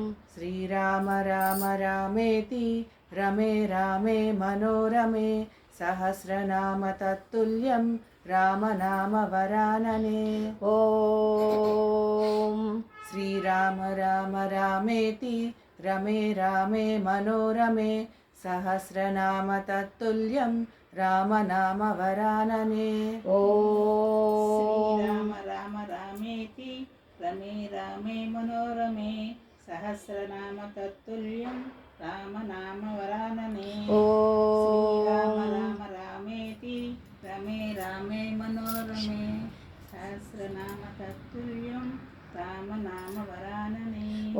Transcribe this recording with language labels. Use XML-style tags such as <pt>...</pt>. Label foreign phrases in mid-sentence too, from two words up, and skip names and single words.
<sa>श्रीराम राम रामेति रमे रामे मनोरमे सहस्रनाम तत्तुल्यं रामनामवरानने। ॐ श्रीराम राम रामेति रमे रामे मनोरमे सहस्रनाम तत्तुल्यं రామనామవరాననే. ఓం శ్రీరామ రామ రామేతి రమే రామే మనోరమే సహస్రనామ తత్తుల్యం రామనామవరాననే. శ్రీరామ రామ రామేతి రమే రామే మనోరమే సహస్రనామ తత్తుల్యం రామనామవరాననే.</sa>